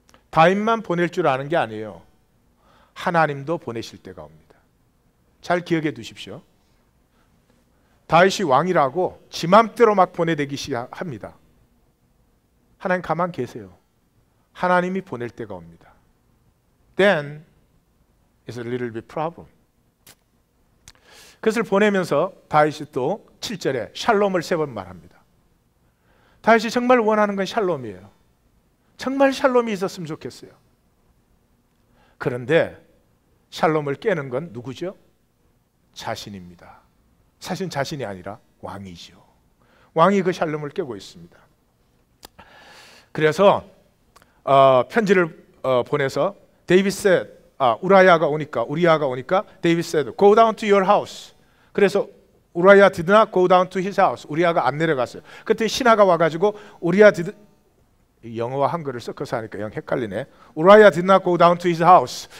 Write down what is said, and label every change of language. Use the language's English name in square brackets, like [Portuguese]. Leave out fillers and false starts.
[Korean] 다윗만 보낼 줄 아는 게 아니에요. 하나님도 보내실 때가 옵니다. 잘 기억해 두십시오. 다윗이 왕이라고 지 맘대로 막 보내대기 시작합니다. 하나님 가만 계세요. 하나님이 보낼 때가 옵니다. [English] Then it's a little bit problem. [Korean] 그것을 보내면서 다윗이 또 7절에 샬롬을 3번 말합니다. 다윗이 정말 원하는 건 샬롬이에요. 정말 샬롬이 있었으면 좋겠어요. 그런데 샬롬을 깨는 건 누구죠? 자신입니다. 사실 자신이 아니라 왕이죠. 왕이 그 샬롬을 깨고 있습니다. 그래서 편지를 보내서 우리아가 오니까 [English] 데이비드 said, go down to your house. [Korean] 그래서 [English] 우리아 did not go down to his house. [Korean] 우리아가 안 내려갔어요. 그때 신하가 와가지고 영어와 한글을 섞어서 하니까 영 헷갈리네. [English] 우리아 did not go down to his house.